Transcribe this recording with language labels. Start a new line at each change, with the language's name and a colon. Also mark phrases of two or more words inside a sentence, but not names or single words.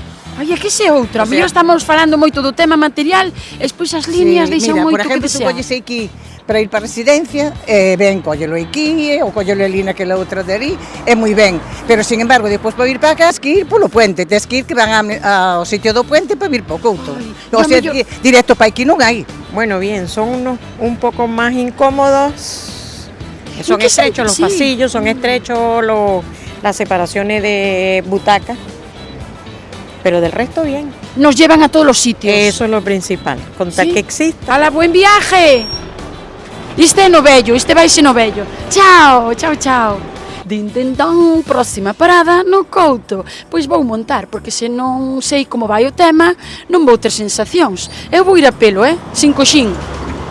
Galician: Ai, é que se outra, mellor estamos falando moito do tema material, e despois as líneas deixan moito que desear. Por exemplo, tu colles aquí para ir para a residencia, ben, collelo aquí, ou collelo ali naquela outra de ali, é moi ben. Pero,
Spanish: sin embargo,
Galician: depois para vir para cá, tens que ir polo puente, tens que ir que van ao sitio do puente para vir para o Couto.
Spanish: O sea,
Galician: directo para aquí non hai.
Spanish: Bueno, bien, son unos un poco más incómodos. Son estrechos los pasillos, son estrechos las separaciones de butacas, pero del resto bien. Nos llevan a todos los sitios. Eso es lo principal, contar que exista. ¡Hala, buen viaje!
Galician: Este é no vello, este vaise no vello. Chao, chao, chao. Dintentón, próxima parada no Couto. Pois vou montar, porque se non sei como vai o tema, non vou ter sensacións. Eu vou ir a pelo, sin coxín.